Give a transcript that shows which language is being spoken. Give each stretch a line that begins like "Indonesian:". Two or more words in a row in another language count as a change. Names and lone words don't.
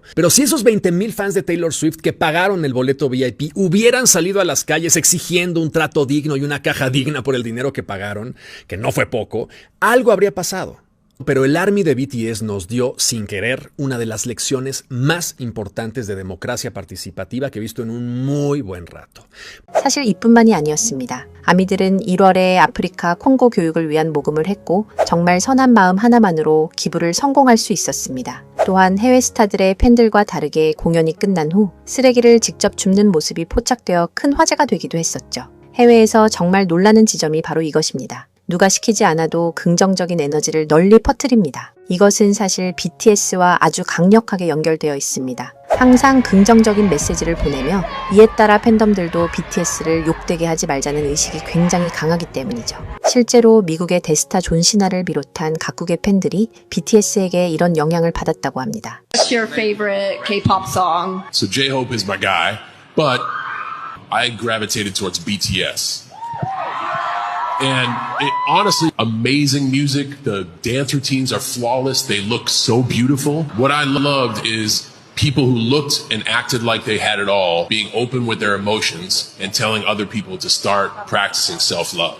Spanish: Pero si esos 20,000 fans de Taylor Swift que pagaron el boleto VIP hubieran salido a las calles exigiendo un trato digno y una caja digna por el dinero que pagaron, que no fue poco, algo habría pasado. Pero el ARMY de BTS nos dio, sin querer, una de las lecciones más importantes de democracia participativa que he visto en un muy buen rato.
Korean: 사실 이뿐만이 아니었습니다. 아미들은 1월에 아프리카 콩고 교육을 위한 모금을 했고 정말 선한 마음 하나만으로 기부를 성공할 수 있었습니다. 또한 해외 스타들의 팬들과 다르게 공연이 끝난 후 쓰레기를 직접 줍는 모습이 포착되어 큰 화제가 되기도 했었죠. 해외에서 정말 놀라는 지점이 바로 이것입니다. 누가 시키지 않아도 긍정적인 에너지를 널리 퍼뜨립니다. 이것은 사실 BTS와 아주 강력하게 연결되어 있습니다. 항상 긍정적인 메시지를 보내며 이에 따라 팬덤들도 BTS를 욕되게 하지 말자는 의식이 굉장히 강하기 때문이죠. 실제로 미국의 대스타 존 시나를 비롯한 각국의 팬들이 BTS에게 이런 영향을 받았다고 합니다.
English: What's your favorite K-pop song? So J-Hope is my guy, but I gravitated towards BTS. And honestly, amazing music. The dance routines are flawless. They look so beautiful. What I loved is people who looked and acted like they had it all, being open with their emotions and telling other people to start practicing self-love.